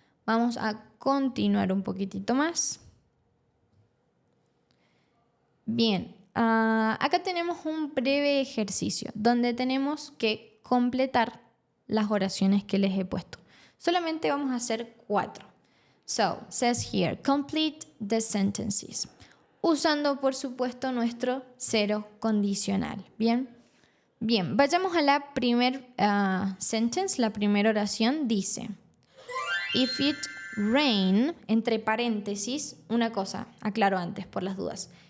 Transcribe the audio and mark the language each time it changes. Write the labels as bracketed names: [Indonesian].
[Spanish] Vamos a continuar un poquitito más. Bien, acá tenemos un breve ejercicio donde tenemos que completar las oraciones que les he puesto. Solamente vamos a hacer 4. [English] So, says here, complete the sentences. [Spanish] Usando, por supuesto, nuestro cero condicional. Bien, vayamos a la primera sentence, la primera oración. Dice, [English] if it rain, [Spanish] entre paréntesis, una cosa, aclaro antes por las dudas.